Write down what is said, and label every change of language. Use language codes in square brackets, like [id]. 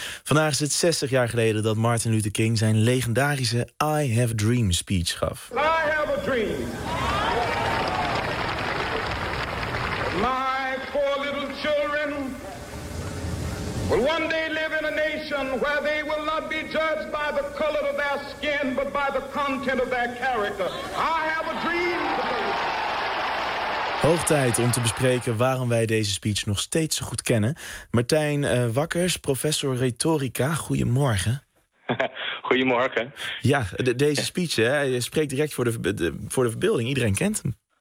[nl] Vandaag is het 60 jaar geleden dat Martin Luther King zijn legendarische I Have a Dream speech gaf. [en] I have a dream. My four little children will one day live in a nation where they will not be judged by the color of their skin, but by the content of their character. I have a dream. [nl] Hoog tijd om te bespreken waarom wij deze speech nog steeds zo goed kennen. Martijn Wakkers, professor retorica, goedemorgen. Goedemorgen. Ja, deze speech, hè, spreekt direct voor de verbeelding. Iedereen kent hem.